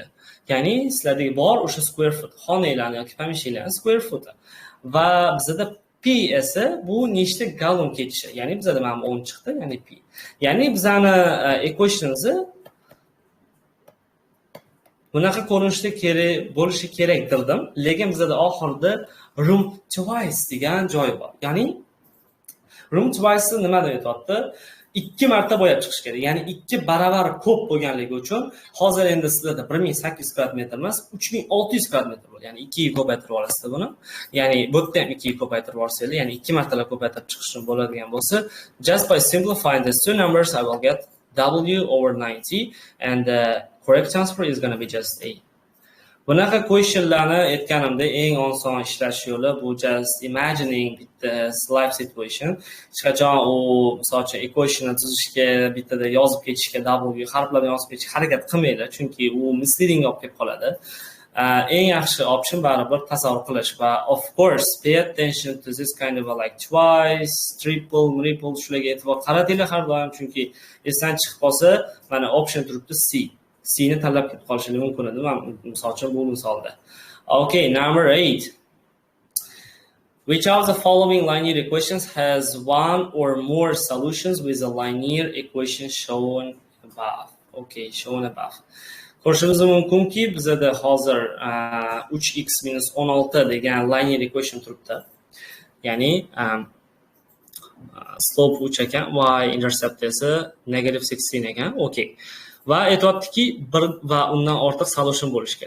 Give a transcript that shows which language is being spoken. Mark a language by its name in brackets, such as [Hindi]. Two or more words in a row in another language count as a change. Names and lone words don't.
[Uzbek] Ya'ni sizlardagi bor o'sha [English] square foot, [Uzbek] xonanglarni yoki pomeshcheniyalarning [English] square foot. [Uzbek] Va bizda P esa bu nechta galon ketishi. Ya'ni bizda mana 10 chiqdi, ya'ni P. Ya'ni bizani equationimiz bunaqa ko'rinishda kerak bo'lishi kerak dirdim. Lekin bizda oxirida [English] room twice [Uzbek] degan joy bor. Ya'ni [English] room twice [Uzbek] nima deb aytayapti? 2 marta bo'yab chiqish kerak. Ya'ni 2 baravar ko'p bo'lganligi uchun hozir endi sizlarda 1800 kvadrat metr emas, 3600 kvadrat metr bo'ladi. Ya'ni 2 ga ko'paytirib olasiz buni. Ya'ni bu yerda ham 2 ga ko'paytirib olsangiz, ya'ni 2 martalab ko'paytirib chiqishim bo'ladigan bo'lsa, [English] just by simplifying these two numbers I will get W over 90 and the correct answer is going to be just A. [Uzbek] Bunaqa questionlarni aytganimda eng oson ishlash yo'li bu [English] just imagining this life situation. [Uzbek] Hech qachon u masalan equationni tuzishga bittada yozib ketishga W harflarni yozib ketishga harakat qilmanglar, chunki u misleading olib kelib qoladi. Eng yaxshi option baribir tasavvur qilish va of course [English] pay attention to this kind of like twice, triple, [Uzbek] shularga e'tibor qaratinglar har doim, chunki esdan chiqib qolsa mana option turibdi C. C ni tanlab ketib qolishingiz mumkin edi. Men misol uchun bu misolda. Okay, number 8. [English] Which of the following linear equations has one or more solutions with a linear equation shown above? Okay, shown above. [Uzbek] Ko'rishingiz mumkinki, bizda hozir 3x minus 16 degan [English] linear equation [Uzbek] turibdi. Ya'ni slope 3 ekan, [English] y intercept [Uzbek] esa negative 16 ekan. Okay. Va aytayaptiki, bir va undan ortiq solution bo'lishi kerak.